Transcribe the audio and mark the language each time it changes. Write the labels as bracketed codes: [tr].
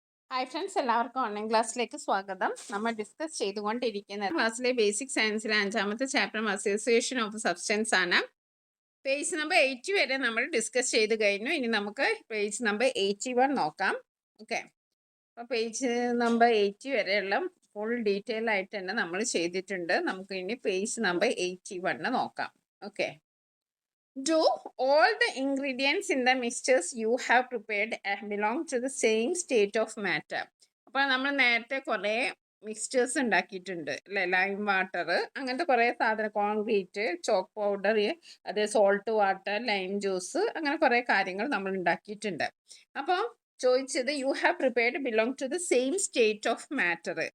[ml] Hi friends, എല്ലാവർക്കും online ക്ലാസ്സിലേക്ക് സ്വാഗതം. നമ്മൾ ഡിസ്കസ് ചെയ്തുകൊണ്ടിരിക്കുന്ന ക്ലാസ്സിലെ basic സയൻസിലെ 5ാമത്തെ chapter association of substance ആണ്. പേജ് നമ്പർ 80 വരെ നമ്മൾ ഡിസ്കസ് ചെയ്ത് കഴിഞ്ഞു. ഇനി നമുക്ക് പേജ് നമ്പർ 81 നോക്കാം. ഓക്കെ, അപ്പോൾ പേജ് നമ്പർ 80 വരെയുള്ള ഫുൾ ഡീറ്റെയിൽ ആയിട്ട് തന്നെ നമ്മൾ ചെയ്തിട്ടുണ്ട്. നമുക്ക് ഇനി പേജ് നമ്പർ 81 നോക്കാം. [en] Okay, do all the ingredients in the mixtures you have prepared belong to the same state of matter? [ml] അപ്പോൾ നമ്മൾ നേരത്തെ കുറേ മിക്സ്ചേഴ്സ് ഉണ്ടാക്കിയിട്ടുണ്ട് അല്ലേ? ലൈം വാട്ടർ, അങ്ങനത്തെ കുറേ സാധനം, കോൺക്രീറ്റ്, ചോക്ക് പൗഡർ, അതേ സോൾട്ട് വാട്ടർ, ലൈം ജ്യൂസ്, അങ്ങനെ കുറേ കാര്യങ്ങൾ നമ്മൾ ഉണ്ടാക്കിയിട്ടുണ്ട്. അപ്പോൾ ചോദിച്ചത് [en] You have prepared belong to the same state of matter.